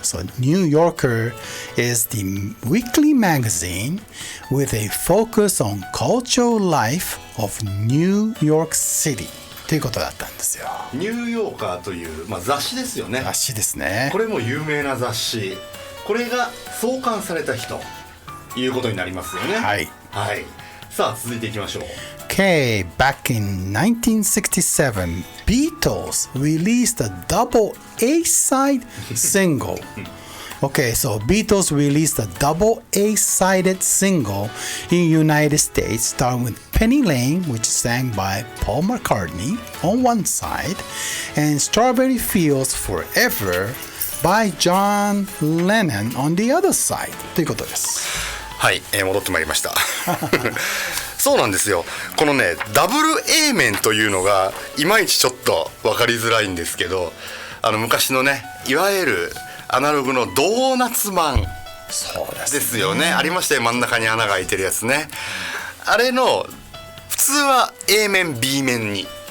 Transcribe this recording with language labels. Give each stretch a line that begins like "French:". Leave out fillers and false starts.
English: So New Yorker is the weekly magazine with a focus on cultural life of New York City.
Japanese: ということだったんですよ。ニューヨーカーという、雑誌ですよね。雑誌ですね。これも有名な雑誌。これが創刊された日ということになりますよね。はい。さあ続いていきましょう。
English: Okay, back in 1967, Beatles released a double A-side single. Okay, so Beatles released a double A-sided single in United States, starting with Penny Lane, which is sang by Paul McCartney on one side, and Strawberry Fields Forever by John Lennon on the other side.
Japanese: ということです。はい、戻ってまいりました。そうなんですよ。このねダブル A 面というのがいまいちちょっと分かりづらいんですけど、昔のねいわゆるアナログのドーナツマンですよね。ありましたよ、真ん中に穴が開いてるやつね。あれの普通は A 面 B 面に